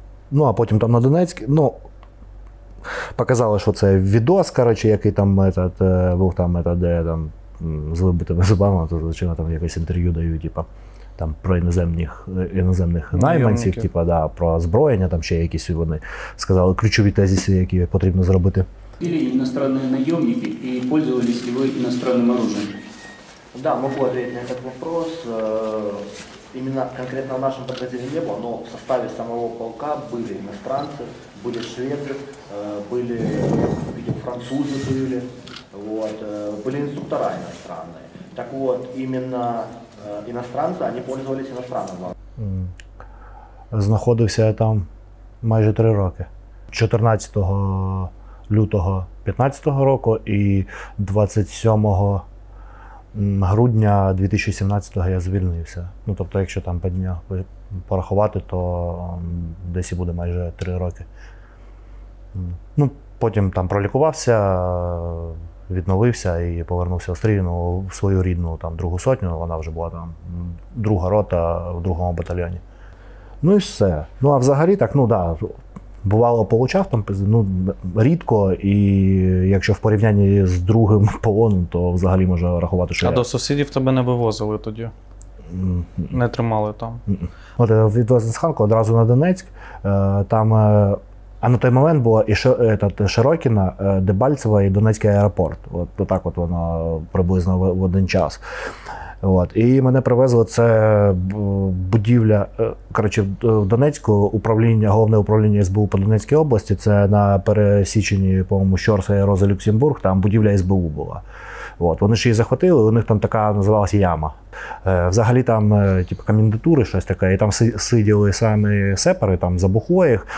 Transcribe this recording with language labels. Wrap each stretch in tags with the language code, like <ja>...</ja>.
<uk>Ну, а потім там на Донецьк, ну, показали, що це відос, коротше, який там був там, де там з вибитими зубами, то зачем там якесь інтерв'ю дають, типа, там про іноземних найманців, типа, да, про озброєння, там ще якісь вони сказали ключові тезиси, які потрібно зробити.</uk> <ru>Или иностранные наемники и пользовались ли вы иностранным оружием? Да, могу ответить на этот вопрос. Именно конкретно в нашем подразделении не было, но в составе самого полка были иностранцы, были шведы, были, видимо, французы были, вот, были инструктора иностранные. Так вот, именно иностранцы, они пользовались иностранным оружием.</ru> <uk>Знаходився я там майже 3 роки. 14 лютого 2015 року і 27 грудня 2017 я звільнився. Ну, тобто, якщо там по днях порахувати, то десь і буде майже 3 роки. Ну, потім там пролікувався, відновився і повернувся в стрій, в свою рідну там, 2-гу сотню, вона вже була там 2-га рота в 2-му батальйоні. Ну і все. Ну, а взагалі так, ну так. Да, бувало, получав там, ну, рідко, і якщо в порівнянні з другим полоном, то взагалі можна рахувати, що до сусідів тебе не вивозили тоді? Не тримали там? От відвезли з Ханку одразу на Донецьк, там, а на той момент було і Широкіна, Дебальцево і Донецький аеропорт. От так от воно приблизно в один час. От. І мене привезли, це будівля, коротше, в Донецьку головне управління СБУ по Донецькій області, це на пересіченні, по-моєму, Щорса і Роза Люксембург, там будівля СБУ була. От. Вони ж її захватили, у них там така називалася яма. Взагалі там типу, комендатури, щось таке, і там сиділи самі сепари, там за бухло їх.</uk>